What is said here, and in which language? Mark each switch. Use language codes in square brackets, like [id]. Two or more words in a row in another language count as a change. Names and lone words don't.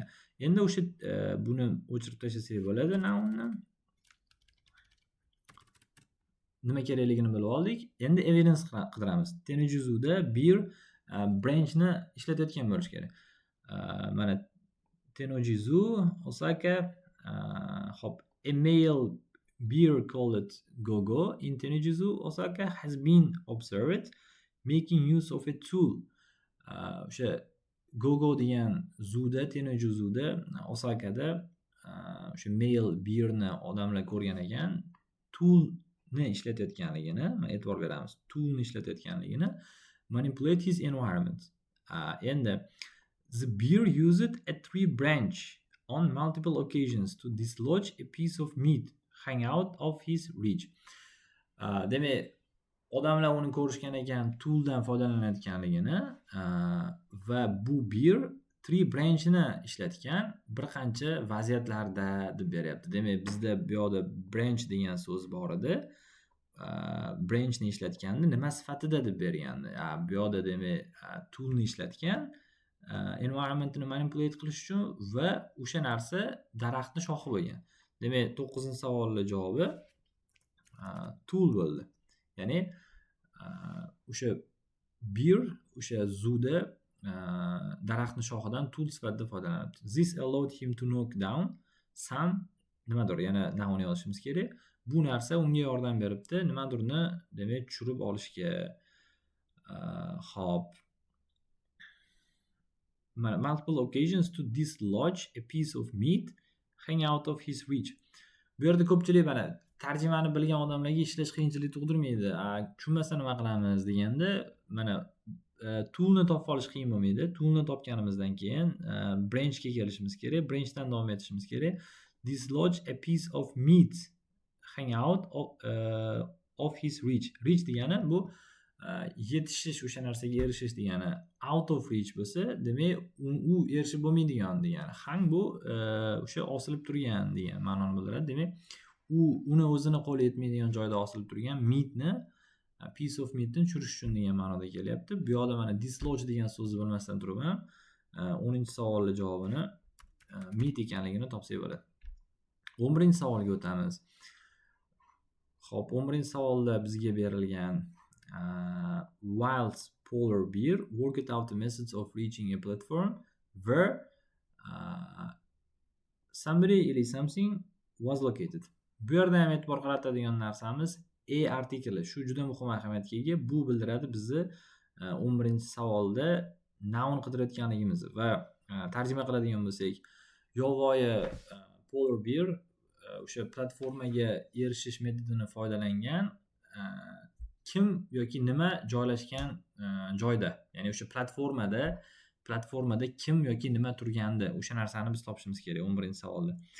[uz] Endi o'sha buni o'chirib tashlasak bo'ladi nounni. Nima kerakligini bilib oldik. Endi evidence qidiramiz. Tennojizuda [en] bear branchni [uz] ishlatayotgan bo'lish kerak. Mana Tennojizu, Osaka, hop, [en] a male bear called Gogo in Tennojizu, Osaka has been observed making use of a tool. [uz] O'sha Gogo degan zuda, Tennojizuda, Osakada o'sha [en] male bearni [uz] odamlar ko'rgan ekan, toolni ishlatayotganligini, men e'tibor beramiz. Toolni ishlatayotganligini, [en] manipulate his environment. Endi the bear used a tree branch on multiple occasions to dislodge a piece of meat hang out of his reach. [uz] Demak, odamlar uni ko'rishgan ekan, tooldan foydalanayotganligini va bu [en] bear tree branchni [uz] ishlatgan bir qancha vaziyatlarda deb beryapti. Demak, bizda bu yoqda branch degan so'z bor edi. Branchni ishlatganda nima sifatida deb bergandi. Bu yoqda demak toolni ishlatgan, [en] environmentni manipulate [uz] qilish uchun va o'sha narsa daraxtni shoxi bo'lgan. Demak, 9-savolning javobi tool bo'ldi. Ya'ni o'sha bear o'sha zuda daraxtni shoxidan tool sifatida foydalanibdi. [en] This allowed him to knock down some [uz] nimadir, yana [en] noun [uz] yozishimiz kerak. Bu narsa unga yordam beribdi, nimadirni demak tushirib olishga. Hop. [en] Multiple occasions to dislodge a piece of meat hang out of his reach. [uz] Bu yerda ko'pchilik mana tarjimani bilgan odamlarga ishlash qiyinchilik tug'dirmaydi. Tushunmasa nima qilamiz deganda, mana toolni topib olish qiyin bo'lmaydi. Toolni topganimizdan keyin branchga kelishimiz kerak. Branchdan davom etishimiz kerak. [en] Dislodge a piece of meat hang out of his reach. [uz] Reach degani bu yetishish, o'sha narsaga erishish degani. [en] Out of reach [uz] bo'lsa, demak u erishib bo'lmaydigan degani. Hang bu o'sha osilib turgan degan ma'noni bildiradi. Demak, uni o'zini qo'li yetmaydigan joyda osilib turgan meatni, [en] piece of meatni [uz] tushirish uchun degan ma'noda kelyapti. Bu yoqda mana dislodge degan so'zni bilmasdan turib ham 10-savolning javobini meat ekanligini topsak bo'ladi. 11-savolga o'tamiz. Xo'p, 11-savolda bizga berilgan [en] wild polar bear worked out the methods of reaching a platform where somebody or something was located. [uz] Bu yerda ham e'tibor qaratadigan narsamiz a artikli. Shu juda muhim ahamiyatga ega. Bu bildiradi bizni 11-savolda noun qidirayotganligimizni va tarjima qiladigan bo'lsak, yovvoyi [en] polar bear [uz] o'sha platformaga erishish metodini foydalangan kim yoki nima joylashgan joyda, ya'ni o'sha platformada kim yoki nima turganda o'sha narsani biz topishimiz kerak 11-savolda.